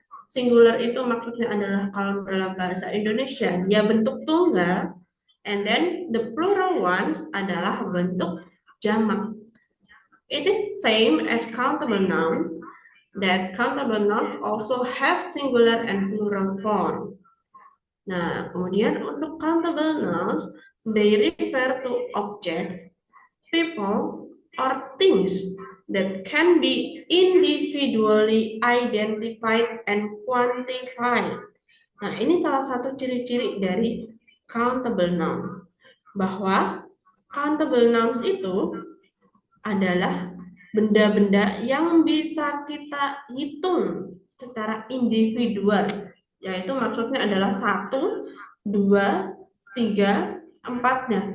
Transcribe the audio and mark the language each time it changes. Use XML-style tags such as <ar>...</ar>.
<id>Singular itu maksudnya adalah kalau dalam bahasa Indonesia dia bentuk tunggal,</id> <en>and then the plural ones</en> <id>adalah bentuk jamak.</id> <en>It is same as countable noun, that countable nouns also have singular and plural form.</en> <id>Nah, kemudian untuk</id> <en>countable nouns, they refer to objects, people, or things that can be individually identified and quantified.</en> <id>Nah, ini salah satu ciri-ciri dari countable noun, bahwa countable nouns itu adalah benda-benda yang bisa kita hitung secara individual, yaitu maksudnya adalah 1, 2, 3, 4-nya.</id>